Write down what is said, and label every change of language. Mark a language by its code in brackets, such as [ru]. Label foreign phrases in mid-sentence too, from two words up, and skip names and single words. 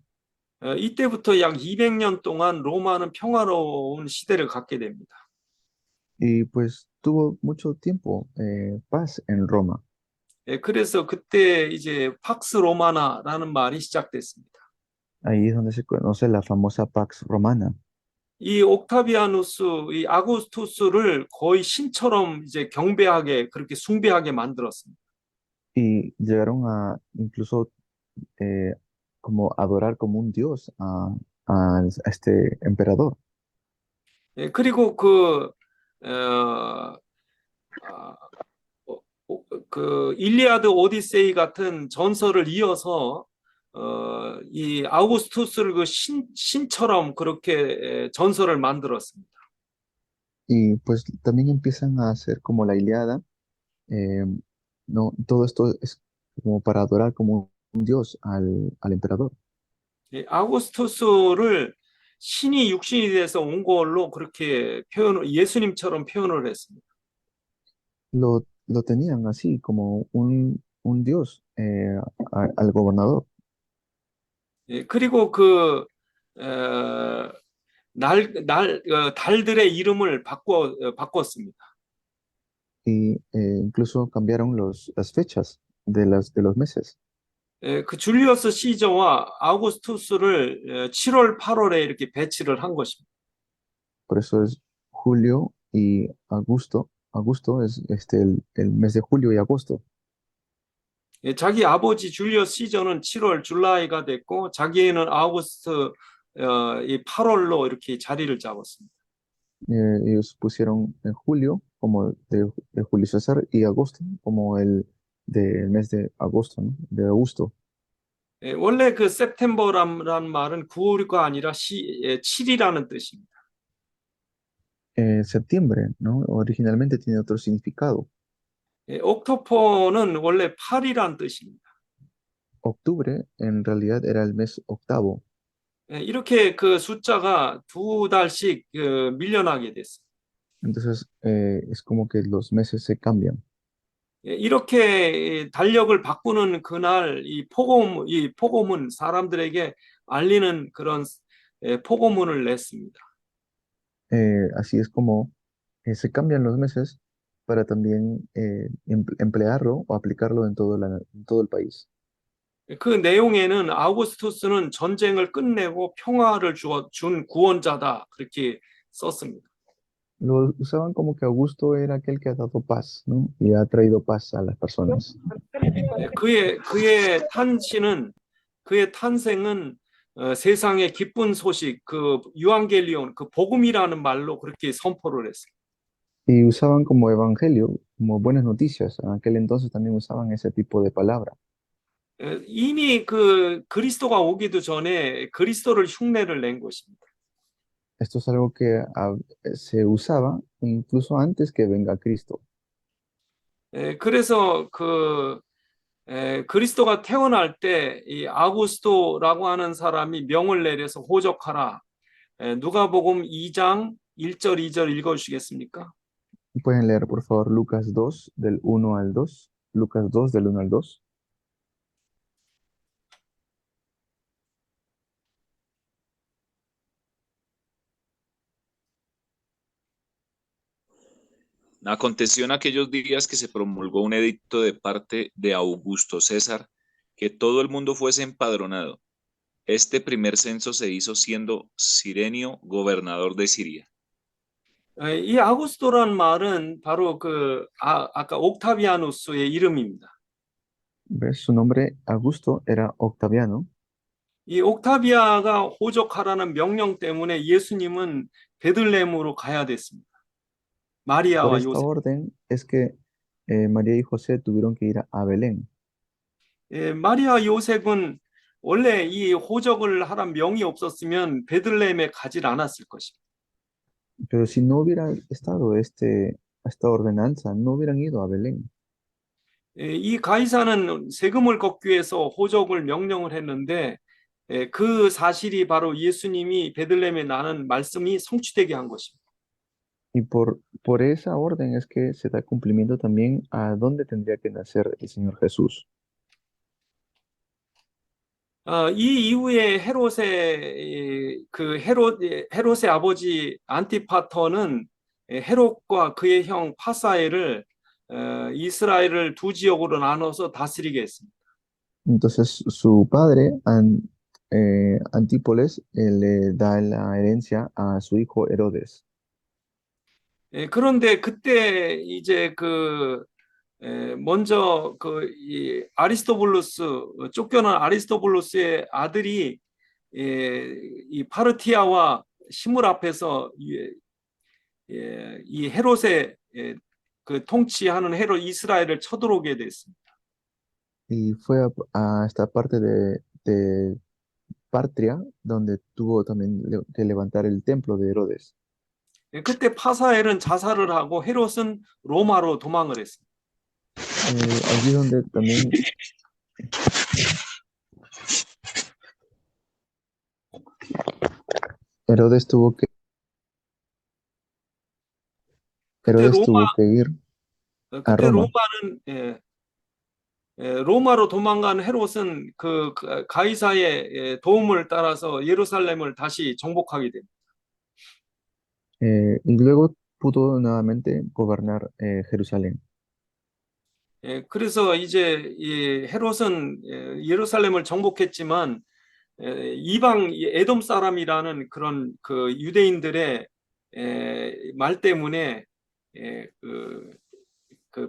[ko] 이때부터 약 200년 동안 로마는 평화로운 시대를 갖게 됩니다. [es] Y pues tuvo mucho tiempo paz en Roma. [ko] 그래서 그때 이제 팍스 로마나라는 말이 시작됐습니다. [es] Ahí es donde se conoce la famosa Pax Romana. [ko] 이 옥타비아누스, 이 아구스투스를 거의 신처럼 이제 경배하게 그렇게 숭배하게 만들었습니다. [es] Y llegaron a incluso eh, como adorar como un dios a este emperador. [ko] 그리고 아, 그 일리아드 오디세이 같은 전설을 이어서 이 아우구스투스를 그 신처럼 그렇게 전설을 만들었습니다. [es] Y pues también empiezan a hacer como la Ilíada. eh, no, todo esto es como para adorar como un dios al emperador. [ko] 이 아우구스투스를 신이 육신이 돼서 온 걸로 그렇게 예수님처럼 표현을 했습니다. [es] Lo tenían así como un dios al gobernador. [ko] 그리고 달들의 이름을 바꿨습니다. [es] Y incluso cambiaron las fechas de los meses. [ko] 그 줄리어스 시저와 아우구스투스를 7월, 8월에 이렇게 배치를 한 것입니다. [es] Por eso es julio y agosto. Agosto es el mes de julio y agosto. [ko] 자기 아버지 줄리어스 시저는 7월 줄라이가 됐고 자기는 아우구스트 이 8월로 이렇게 자리를 잡았습니다. [es] Ellos pusieron en julio como de Julio César y agosto como el del mes de agosto, ¿no? De Augusto. [ko] 원래 그 september란 말은 9월가 아니라 7이라는 뜻입니다. [es] Septiembre, ¿no? Originalmente tiene otro significado. [ko] 옥토퍼는 원래 8이란 뜻입니다. [es] Octubre en realidad era el mes octavo. [ko] 이렇게 그 숫자가 두 달씩 밀려나게 됐어요. [es] Entonces es como que los meses se cambian. [ko] 이렇게 달력을 바꾸는 그날 이 복음은 사람들에게 알리는 그런 복음문을 냈습니다. [es] Así es como se cambian los meses para también emplearlo o aplicarlo en en todo el país. [ko] 그 내용에는 아우구스투스는 전쟁을 끝내고 평화를 준 구원자다 그렇게 썼습니다. [es] Lo usaban como que Augusto era aquel que ha dado paz, ¿no? Y ha traído paz a las personas. [ko] 그의 탄신은 그의 탄생은 세상의 기쁜 소식 그 유앙겔리온 그 복음이라는 말로 그렇게 선포를 했어요. [es] Y usaban como evangelio, como buenas noticias. En aquel entonces también usaban ese tipo de palabra. [ko] 이미 그 그리스도가 오기도 전에 그리스도를 흉내를 낸 것입니다. [es] Esto es algo que se usaba incluso antes que venga Cristo. [ko] 그래서 그리스도가 태어날 때 이 아구스토라고 하는 사람이 명을 내려서 호적하라. 누가복음 2장 1절 2절 읽어주시겠습니까? [es] Pueden leer, por favor, Lucas 2, del 1 al 2. Lucas 2, del 1 al 2. Aconteció en aquellos días que se promulgó un edicto de parte de Augusto César, que todo el mundo fuese empadronado. Este primer censo se hizo siendo Cirenio gobernador de Siria. [ko] 이 아구스토란 말은 바로 아까 옥타비아누스의 이름입니다. [es] ¿Ves? Su nombre, Augusto, era Octaviano. [ko] 이 옥타비아가 호적하라는 명령 때문에 예수님은 베들레헴으로 가야 됐습니다. [es] Por [ko] 마리아와 [es] esta [ko] 요셉. [es] orden es que María y José tuvieron que ir a Belén. [ko] 마리아 요셉은 원래 이 호적을 하란 명이 없었으면 베들레헴에 가질 않았을 것입니다. [es] Pero si no hubiera estado esta ordenanza, no hubieran ido a Belén. [ko] 이 가이사는 세금을 걷기 위해서 호적을 명령을 했는데 그 사실이 바로 예수님이 베들레헴에 나는 말씀이 성취되게 한 것입니다. [es] Y por esa orden es que se da cumplimiento también a dónde tendría que nacer el Señor Jesús. [ko] 이 이후에 헤롯의 아버지 안티파터는 헤롯과 그의 형 파사엘을 이스라엘을 두 지역으로 나눠서 다스리게 했습니다. [es] Entonces su padre, Antípolis, le da la herencia a su hijo Herodes. [ko] 그런데 그때 이제 먼저 이 아리스토블루스 쫓겨난 아리스토블루스의 아들이 이 파르티아와 시물 앞에서 이 헤롯의 그 통치하는 헤롯 이스라엘을 쳐들어오게 됐습니다. [es] Y fue a esta parte de Partria, donde tuvo también que levantar el templo de Herodes. [ko] 그때 파사엘은 자살을 하고 헤롯은 로마로 도망을 했습니다. [es] Allí donde también Herodes tuvo que, [ko] 그때 [es] Herodes tuvo que ir a [ko] 그때 [es] Roma. [ko] 로마로 도망간 헤롯은 가이사의 도움을 따라서 예루살렘을 다시 정복하게 됩니다. [es] Y luego pudo nuevamente gobernar Jerusalén. [ko] 그래서 이제 이 헤롯은 예루살렘을 정복했지만 이방 에돔 사람이라는 그런 그 유대인들의 말 때문에 불안했습니다.